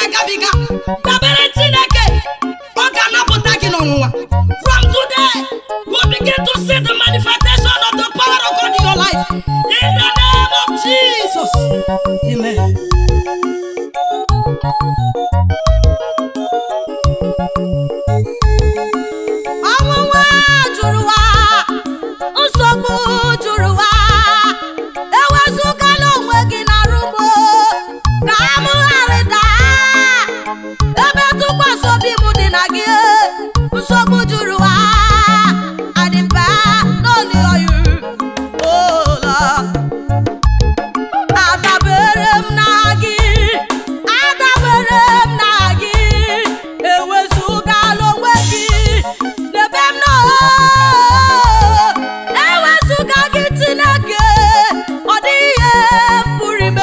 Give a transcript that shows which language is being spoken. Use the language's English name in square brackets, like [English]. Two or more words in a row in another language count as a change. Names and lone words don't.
[Igbo] gabiga. Dabere Chineke, ọ ga-anapụta gị n'ọnwụnwa. [English] From today, we begin to see the manifestation of the power of God in your life. In the name of Jesus. Amen. [Igbo] Ọnwụnwa juru ụwa, nsogbu juru ụwa. Ewezụgala onwe gị n'arụgbo ka amụ ghara ịda. Ebe tụkwasị obi m dị na gị, nsogbu juru ụwa. [English] I depend only on you, oh Lord. [Igbo] Adabere m na gị, adabere m na gị. Ewezụgala onwe gị n'ebe m nọ. Ewezụga gị Chineke, ọ dịghị ihe m pụrụ ime.